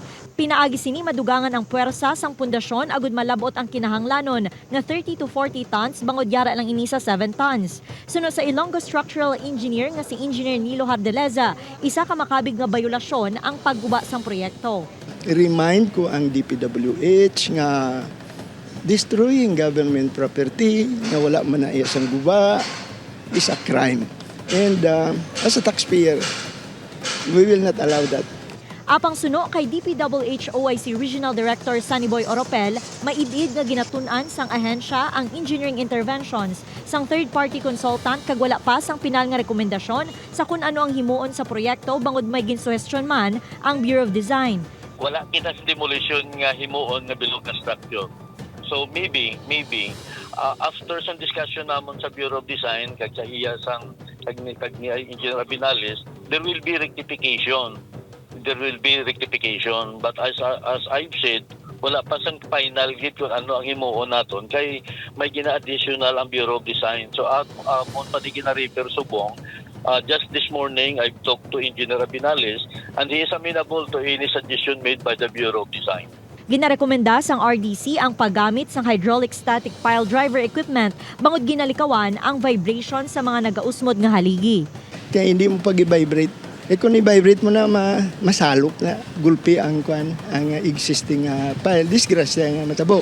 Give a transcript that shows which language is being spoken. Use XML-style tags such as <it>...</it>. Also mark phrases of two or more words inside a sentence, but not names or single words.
<hil>Pinaagi sini madugangan ang puwersa sang pundasyon agud malabot ang kinahanglanon nga 30 to 40 tons bangod yara lang ini sa 7 tons. Sunod sa Ilonggo structural engineer nga si Engineer Nilo Hardeleza, isa ka makabig nga bayolasyon ang pagguba sang proyekto. I-remind ko ang DPWH nga</hil> <en>destroying government property</en> <hil>nga wala man na isang guba</hil> <en>is a crime. And as a taxpayer, we will not allow that.</en> <hil>Apang suno kay DPWH OIC Regional Director Sunnyboy Oropel, maidid nga ginatun-an sang ahensya ang</hil> <en>engineering interventions</en> <hil>sang</hil> <en>third-party consultant</en> <hil>kag wala pa sang pinal nga rekomendasyon sa kung ano ang himuon sa proyekto bangod may ginsuhestyon man ang Bureau of Design. Wala kita sa demolition nga himuon nga bilog na structure.</hil> <en>So maybe after some discussion</en> <hil>namon sa Bureau of Design kag sa iya sang kag ni Engineer Abinales,</hil> <en>there will be rectification. But as I've said,</en> <hil>wala pa sang final git kung ano ang himuon naton kay may gina-additional ang Bureau of Design. So mo pa di gina-refer subong.</hil> <en>Just this morning, I've talked to Engineer Abinales and he is amenable to any suggestion made by the Bureau of Design.</en> <hil>Ginarekomenda sang RDC ang paggamit sang</hil> <en>hydraulic static pile driver equipment</en> <hil>bangod ginalikawan ang vibration sa mga nagausmod nga haligi. Kaya hindi mo pag-vibrate. Kung i-vibrate mo na masalok na gulpi ang</hil> <en>existing pile,</en> <hil>disgrasya nga matabo.</hil>